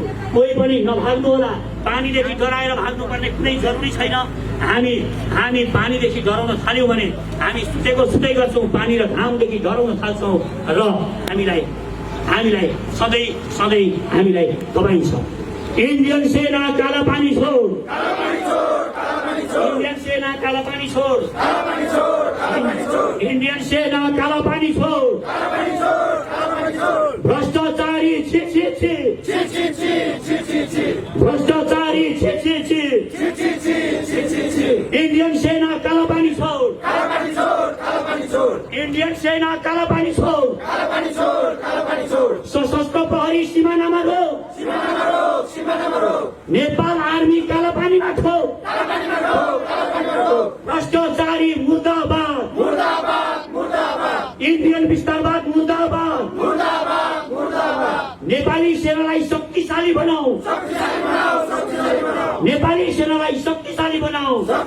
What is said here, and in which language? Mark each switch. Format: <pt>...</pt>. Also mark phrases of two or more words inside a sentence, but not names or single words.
<ne>कोही पनि नभाग्नु होला। पानीदेखि डराएर भाग्नुपर्ने कुनै जरुरी छैन। हामी पानीदेखि डराउन थाल्यौँ भने हामी सुतेकै गर्छौँ। पानी र घामदेखि डराउन थाल्छौँ र हामीलाई सधैँ हामीलाई दबाइन्छ।</ne> <hi>इन्डियन सेना काला पानी छोड, इंडियन सेना काला पानी छोड़, इंडियन सेना काला पानी छोड़, भ्रष्टाचारी छी छी छी, भ्रष्टाचारी छी छी छी, इंडियन सेना काला पानी छोड़, इंडियन सेना काला पानी छोड़,</hi> <ne>सशस्त्र प्रहरी सीमानामा रोक, नेपाल आर्मी काला पानीमा ठोक, भ्रष्टाचारी मुर्दाबाद, इन्डियन विस्तारवाद मुर्दाबाद, नेपाली सेनालाई शक्तिशाली बनाऊ, नेपाली सेनालाई शक्तिशाली बनाऊ,</ne>